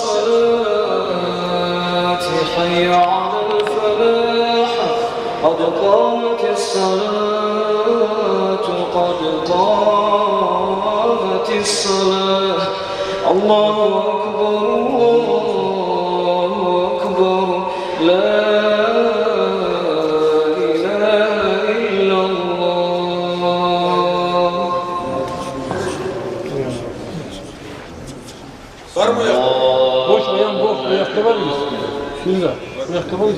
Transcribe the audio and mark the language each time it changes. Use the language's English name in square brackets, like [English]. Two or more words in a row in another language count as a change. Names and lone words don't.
[Arabic] الصلاة حي على الفلاح قد قامت الصلاة قد قامت الصلاة الله أكبر الله أكبر لا [Turkish] Boş ayağım boş, ayakta var mıyız? Bismillah, ayakta var mıyız?